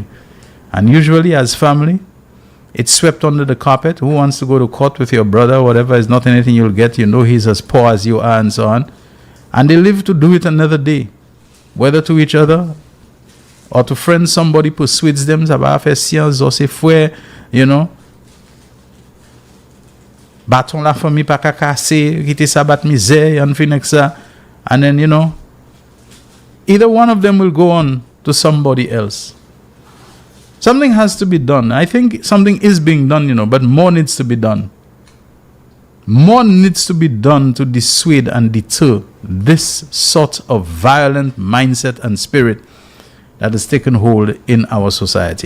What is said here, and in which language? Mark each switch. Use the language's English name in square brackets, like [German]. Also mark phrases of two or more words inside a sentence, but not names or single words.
[English] And usually as family, it's swept under the carpet. Who wants to go to court with your brother? Whatever is not anything you'll get. He's as poor as you are and so on. And they live to do it another day, whether to each other or to friends. Somebody persuades them, [Saint Lucian Creole French] Baton la famille pa ka kase, kite sa bat misère, yon fin ek sa. [English] And then, either one of them will go on to somebody else. Something has to be done. I think something is being done, but more needs to be done. More needs to be done to dissuade and deter this sort of violent mindset and spirit that has taken hold in our society.